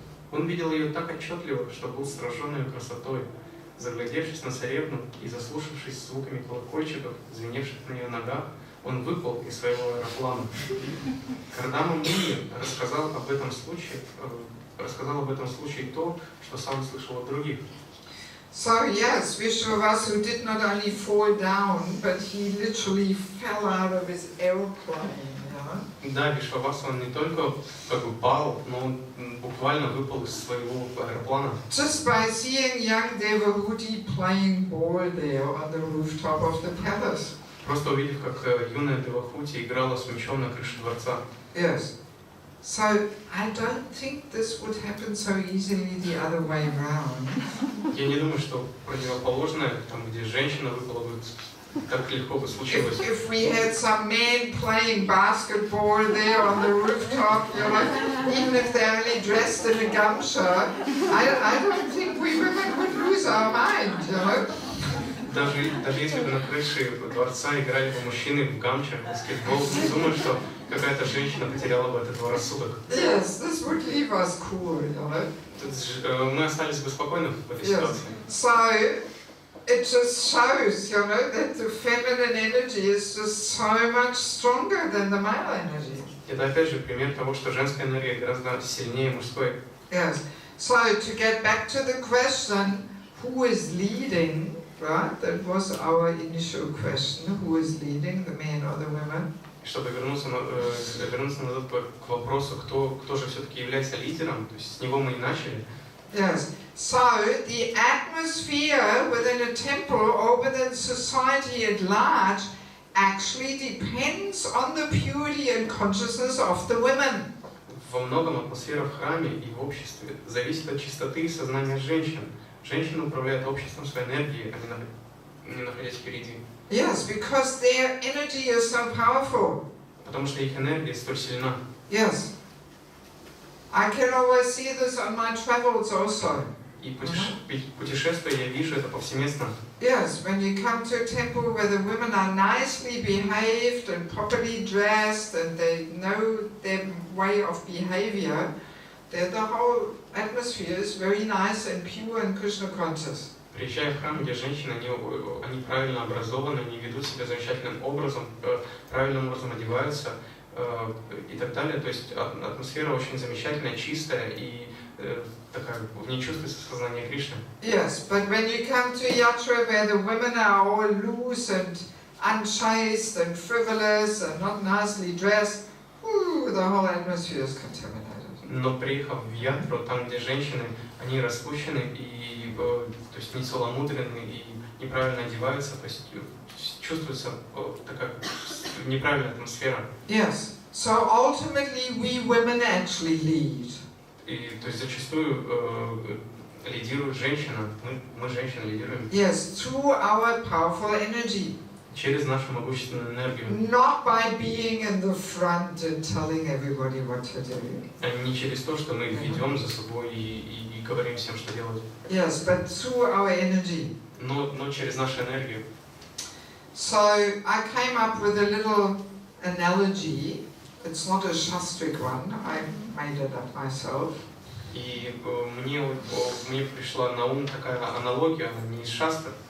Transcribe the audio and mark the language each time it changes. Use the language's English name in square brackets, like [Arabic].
[Russian] Он видел ее так отчетливо, что был сражен ее красотой. Заглядевшись на царевну и заслушавшись звуками колокольчиков, звеневших на ее ногах, он выпал из своего аэроплана. Кардама Муни рассказал об этом случае то, что сам слышал от других. [English] So yes, Vishwavasu did not only fall down, but he literally fell out of his airplane. [Russian] Да, Вишвавасу он не только как бы пал, но он буквально выпал из своего аэроплана. [English] Just by seeing young Devaki playing ball there on the rooftop of the palace. [Russian] Просто увидев, как юная Девахути играла с мечом на крыше дворца. [English] Yes. So I don't think this would happen so easily the other way round. [Russian] Я не думаю, что противоположное, там, где женщина выпала бы, так легко бы случилось. [English] If we had some men playing basketball there on the rooftop, you know, even if they're only dressed in a gamsha, I don't think we women would lose our mind, you know. [Russian] Даже если бы на крыше дворца играли бы мужчины в гамчах, в баскетбол, не думаю, что какая-то женщина потеряла бы от этого рассудок. [English] Yes, this would leave us cool, you know. [Russian] Мы остались бы спокойны в этой ситуации. [English] So it just shows, you know, that the feminine energy is just so much stronger than the male energy. [Russian] Это опять же пример того, что женская энергия гораздо сильнее мужской. [English] Yes. So to get back to the question, who is leading? Right, that was our initial question. Who is leading, the man or the woman? [Russian] Чтобы вернуться назад к вопросу, кто же все-таки является лидером, то есть с него мы и начали. [English] Yes. So the atmosphere within a temple or within society at large actually depends on the purity and consciousness of the women. [Russian] Во многом атмосфера в храме и в обществе зависит от чистоты и сознания женщин. Женщины управляют обществом своей энергией, а не находясь впереди. [English] Yes, because their energy is so powerful. [Russian] Потому что их энергия столь сильна. [English] Yes. I can always see this on my travels also. [Russian] И путешествуя я вижу это повсеместно. [English] Yes, when you come to a temple where the women are nicely behaved and properly dressed and they know their way of behavior, then the whole atmosphere is very nice and pure and Krishna conscious. [Russian] Приезжая в храм, где женщины, они правильно образованы, они ведут себя замечательным образом, правильным образом одеваются и так далее. То есть атмосфера очень замечательная, чистая и такая, в ней чувствуется сознание Кришны. [English] Yes, but when you come to yatra where the women are all loose and unchaste and frivolous and not nicely dressed, the whole atmosphere is contaminated. [Russian] Но приехав в ятру, там, где женщины, они распущены и то есть не целомудренны и неправильно одеваются, то есть чувствуется такая неправильная атмосфера. [English] Yes, so ultimately we women actually lead. [Russian] И то есть зачастую лидирует женщина, мы женщины лидируем. [English] Yes, through our powerful energy. [Russian] Через нашу могущественную энергию. [English] Not by being in the front and telling everybody what to do. [Russian] А не через то, что мы ведем за собой и говорим всем, что делать. [English] Yes, but through our energy. [Russian] Но через нашу энергию. [English] So I came up with a little analogy. It's not a shastric one. I made it up myself. [Russian] И мне пришла на ум такая аналогия, она не из шастр.